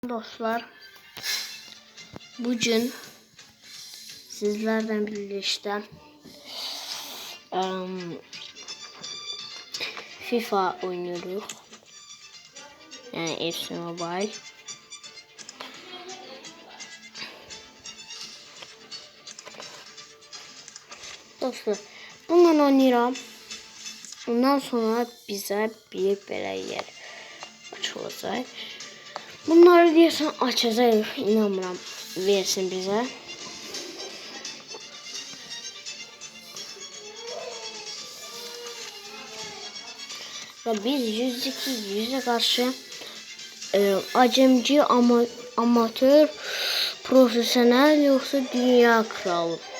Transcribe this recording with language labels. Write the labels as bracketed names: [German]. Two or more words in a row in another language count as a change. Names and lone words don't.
[Turkish] Dostlar, bugün sizlerden birlikte FIFA oynuyoruz. Yani FC Mobile. [Azerbaijani] Dostlar, bununla oynayıram. Ondan sonra bize bir belə yer açılacaq. Bunları deyirsən açacaq, inanmıram, versin bize. [Turkish] Ve biz 100'e karşı acemci, amatör, profesyonel yoksa dünya kralı.